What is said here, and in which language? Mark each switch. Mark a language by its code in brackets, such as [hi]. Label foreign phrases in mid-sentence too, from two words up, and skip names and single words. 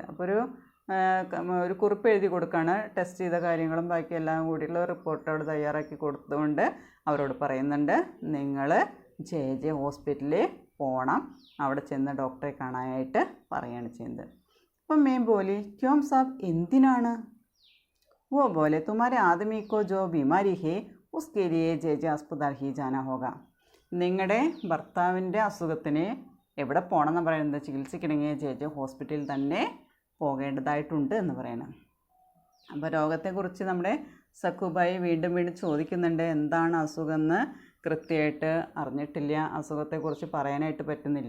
[ml] അപ്പോൾ ഒരു കുറിപ്പ് എഴുതി കൊടുക്കുകയാണ്, ടെസ്റ്റ് ചെയ്ത കാര്യങ്ങളും ബാക്കി എല്ലാം കൂടിയുള്ള റിപ്പോർട്ട് അവിടെ തയ്യാറാക്കി കൊടുത്തുകൊണ്ട് അവരോട് പറയുന്നുണ്ട്, നിങ്ങൾ ജെ ജെ ഹോസ്പിറ്റലിൽ പോകണം, അവിടെ ചെന്ന് ഡോക്ടറെ കാണാനായിട്ട് പറയുകയാണ് ചെയ്യുന്നത്. [hi] അപ്പം मैं बोली क्यों साब, എന്തിനാണ് वो बोले तुम्हारे आदमी को जो बीमारी है उसके लिए जे जे अस्पताल ही जाना होगा. [ml] നിങ്ങളുടെ ഭർത്താവിൻ്റെ അസുഖത്തിന് എവിടെ പോകണമെന്ന് പറയുന്നത്, ചികിത്സിക്കണമെങ്കിൽ ജെ ജെ ഹോസ്പിറ്റലിൽ തന്നെ പോകേണ്ടതായിട്ടുണ്ട് എന്ന് പറയണം. അപ്പോൾ രോഗത്തെക്കുറിച്ച് നമ്മുടെ സക്കുബായി വീണ്ടും വീണ്ടും ചോദിക്കുന്നുണ്ട്. എന്താണ് അസുഖം എന്ന് കൃത്യമായിട്ട് അറിഞ്ഞിട്ടില്ല, അസുഖത്തെക്കുറിച്ച് പറയാനായിട്ട് പറ്റുന്നില്ല.